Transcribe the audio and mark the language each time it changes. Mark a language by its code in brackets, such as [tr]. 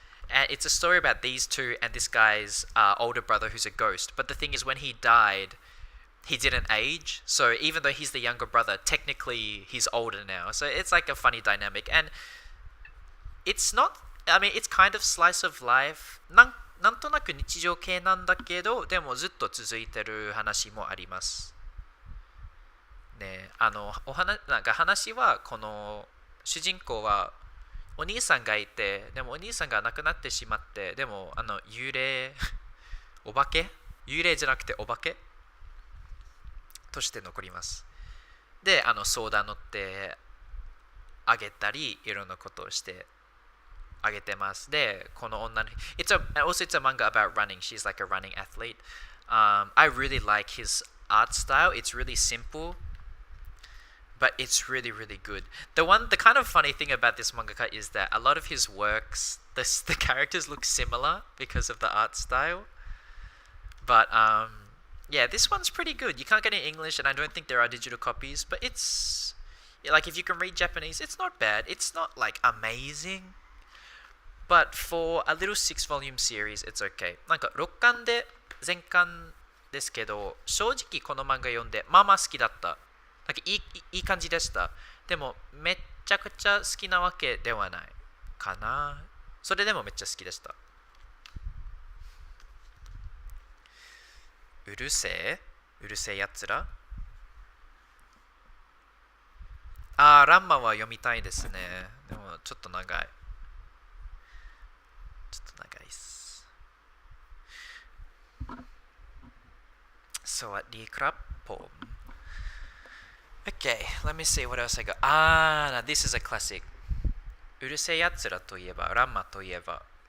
[en] And it's a story about these two and this guy's older brother who's a ghost. But the thing is, when he died, he didn't age. So even though he's the younger brother, technically he's older now. So it's like a funny dynamic. And it's not, I mean, it's kind of slice of life. [ja] なんとなく日常系なんだけど、でもずっと続いてる話もあります。ね、なんか話はこの主人公はお兄さんがいて、でもお兄さんが亡くなってしまって、でも幽霊お化け幽霊じゃなくてお化けとして残ります。で相談乗ってあげたりいろんなことをしてあげてます。でこの女の [en] also it's a manga about running. She's like a running athlete. I really like his art style. It's really simple, but it's really, really good. The kind of funny thing about this mangaka is that a lot of his works, the characters look similar because of the art style. But yeah, this one's pretty good. You can't get it in English, and I don't think there are digital copies. But it's like if you can read Japanese, it's not bad. It's not like amazing, but for a little 6-volume series, it's okay. [ja] なんか6巻で全巻ですけど、正直この漫画読んでまあまあ好きだった。なんかいい感じでした。でもめっちゃくちゃ好きなわけではないかな。それでもめっちゃ好きでした。うるせえやつら。ランマは読みたいですね。でもちょっと長いっす。 [th] สวัสดีครับผม [en] Okay, let me see what else I got. Now this is a classic. [ja] うるせえやつらといえば、ランマといえば。